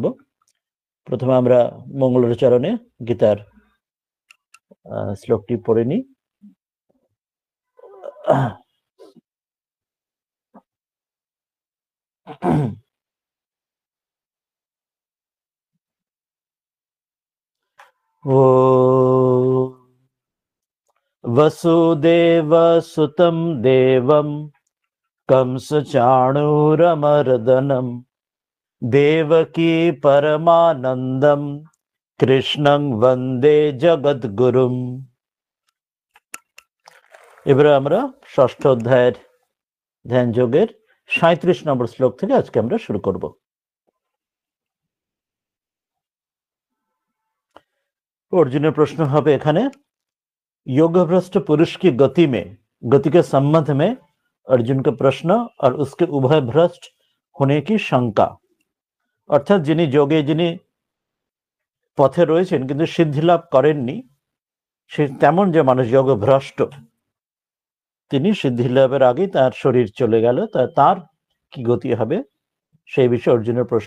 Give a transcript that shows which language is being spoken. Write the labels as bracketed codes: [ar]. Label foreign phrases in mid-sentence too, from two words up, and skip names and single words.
[bn] প্রথমে আমরা মঙ্গলাচরণে গীতার শ্লোকটি পড়ে নিই। [sa] ও वसुदेव सुतं देवं कंसचाणूरमर्दनं देवकी परमानन्दं कृष्णं वन्दे जगद्गुरुं। [bn] এবারে আমরা ষষ্ঠ অধ্যায়ের ধ্যান যোগের 37 নম্বর শ্লোক থেকে আজকে আমরা শুরু করব। অর্জুনের প্রশ্ন হবে এখানে, [hi] योगभ्रष्ट पुरुष की गति में, गति के संबंध में अर्जुन का प्रश्न और उसके उभय भ्रष्ट होने की शंका। [bn] অর্থাৎ যিনি যোগে যিনি পথে রয়েছেন কিন্তু সিদ্ধি লাভ করেননি, সে তেমন যে মানুষ যোগভ্রষ্ট, তিনি সিদ্ধি লাভের আগেই তার শরীর চলে গেল, তার কি গতি হবে সেই বিষয়ে অর্জুনের প্রশ্ন।